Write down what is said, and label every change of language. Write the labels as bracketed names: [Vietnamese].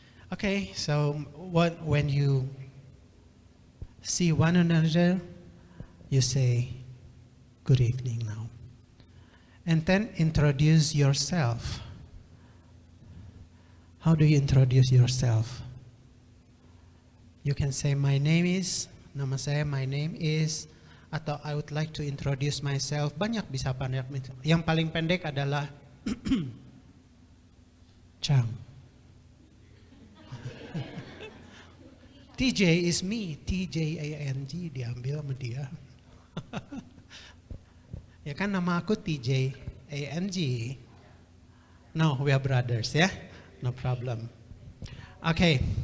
[English] Okay, so when you see one another, you say good evening now. and then introduce yourself. How do you introduce yourself? You can say my name is, [Indonesian] nama saya, [English] my name is, [Indonesian] atau [English] I would like to introduce myself. [Indonesian] Banyak bisa banyak. Yang paling pendek adalah Chang. [English] TJ is me, [Indonesian] TJANG diambil sama dia. Ya kan nama aku TJANG. [English] No, we are brothers ya, no problem. Okay.